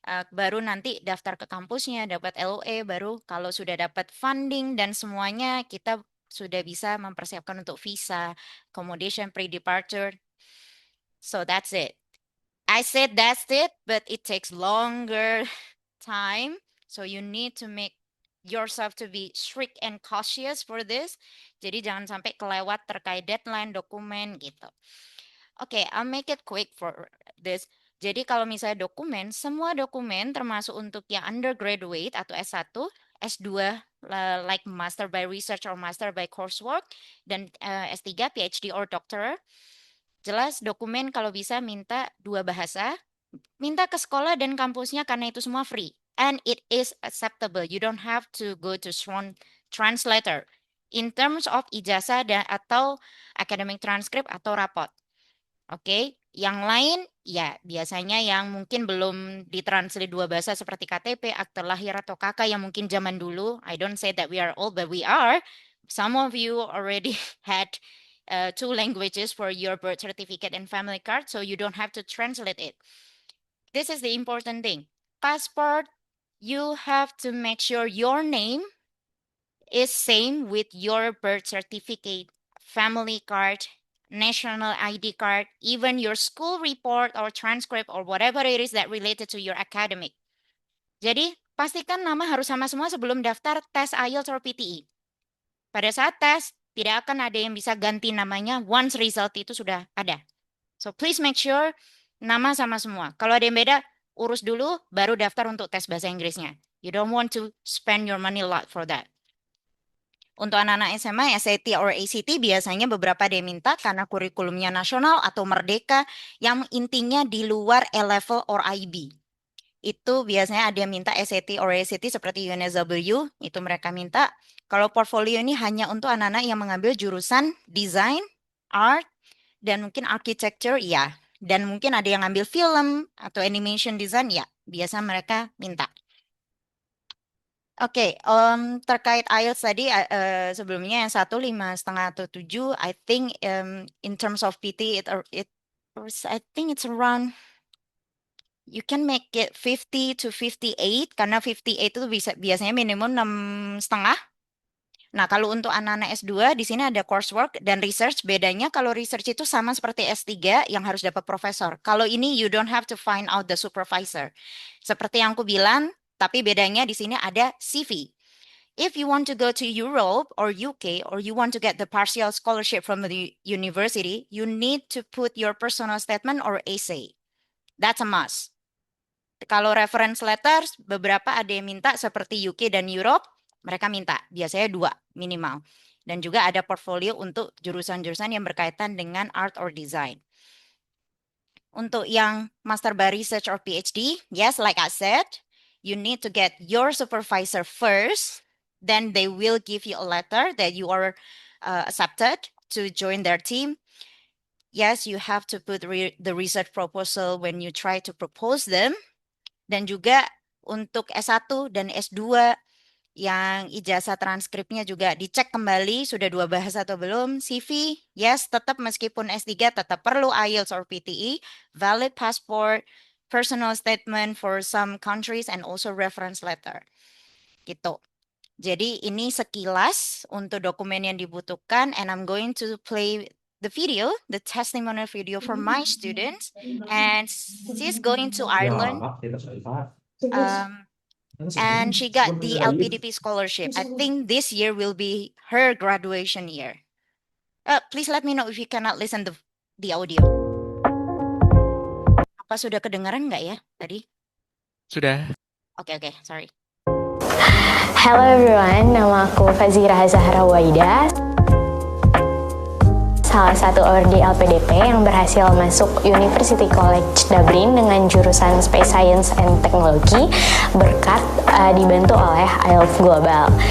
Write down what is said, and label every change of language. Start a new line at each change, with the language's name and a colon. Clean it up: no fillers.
Indonesian: Baru nanti daftar ke kampusnya, dapat LOE, baru kalau sudah dapat funding dan semuanya kita sudah bisa mempersiapkan untuk visa, accommodation, pre-departure.
English: So that's it. I said that's it, but it takes longer time. So you need to make yourself to be strict and cautious for this.
Indonesian: Jadi jangan sampai kelewat terkait deadline, dokumen gitu.
English: Okay, I'll make it quick for this.
Indonesian: Jadi kalau misalnya dokumen, semua dokumen termasuk untuk yang undergraduate atau S1, S2 like master by research or master by coursework, dan S3 PhD or doctor. Jelas dokumen kalau bisa minta 2 bahasa, minta ke sekolah dan kampusnya karena itu semua free.
English: And it is acceptable. You don't have to go to translator. In terms of ijazah atau academic transcript atau rapot.
Indonesian: Oke, yang lain ya biasanya yang mungkin belum ditranslate 2 bahasa seperti KTP, akte lahir atau KK yang mungkin zaman dulu.
English: I don't say that we are old, but we are. Some of you already had 2 languages for your birth certificate and family card, so you don't have to translate it. This is the important thing. Passport, you have to make sure your name is same with your birth certificate, family card, national ID card, even your school report or transcript or whatever it is that related to your academic.
Indonesian: Jadi, pastikan nama harus sama semua sebelum daftar tes IELTS or PTE. Pada saat tes, tidak akan ada yang bisa ganti namanya once result itu sudah ada.
English: So please make sure
Indonesian: nama sama semua. Kalau ada yang beda, urus dulu baru daftar untuk tes bahasa Inggrisnya.
English: You don't want to spend your money a lot for that.
Indonesian: Untuk anak-anak SMA, SAT or ACT biasanya beberapa dia minta karena kurikulumnya nasional atau merdeka yang intinya di luar A-level or IB. Itu biasanya ada yang minta SAT or ACT seperti UNSW, itu mereka minta. Kalau portfolio ini hanya untuk anak-anak yang mengambil jurusan design, art, dan mungkin architecture, ya. Dan mungkin ada yang ngambil film atau animation design, ya. Biasa mereka minta. Oke, terkait IELTS tadi sebelumnya yang 1 5,5 atau 7,
English: I think in terms of PT I think it's around you can make it 50 to 58
Indonesian: karena 58 itu biasanya minimum 6,5. Nah, kalau untuk anak-anak S2 di sini ada coursework dan research. Bedanya kalau research itu sama seperti S3 yang harus dapat profesor. Kalau ini
English: you don't have to find out the supervisor.
Indonesian: Seperti yang aku bilang, tapi bedanya di sini ada CV.
English: If you want to go to Europe or UK or you want to get the partial scholarship from the university, you need to put your personal statement or essay. That's a must.
Indonesian: Kalau reference letters, beberapa ada yang minta seperti UK dan Europe, mereka minta, biasanya 2 minimal. Dan juga ada portfolio untuk jurusan-jurusan yang berkaitan dengan art or design.
English: Untuk yang Master by Research or PhD, yes, like I said, you need to get your supervisor first, then they will give you a letter that you are accepted to join their team. Yes, you have to put the research proposal when you try to propose them.
Indonesian: Dan juga untuk S1 dan S2 yang ijazah transkripnya juga dicek kembali sudah 2 bahasa atau belum.
English: CV, yes,
Indonesian: tetap meskipun S3 tetap perlu
English: IELTS or PTE, valid passport, personal statement for some countries and also reference letter. Gitu.
Indonesian: Jadi ini sekilas untuk dokumen yang dibutuhkan,
English: and I'm going to play the video, the testimonial video for my students, and she's going to Ireland. And she got the LPDP scholarship. I think this year will be her graduation year. Please let me know if you cannot listen the audio.
Indonesian: Apa sudah kedengaran nggak ya tadi? Sudah.
English: Oke, sorry. Hello everyone,
Indonesian: nama aku Fazira Zahra Waida, salah satu awardee LPDP yang berhasil masuk University College Dublin dengan jurusan Space Science and Technology berkat dibantu oleh IALF Global.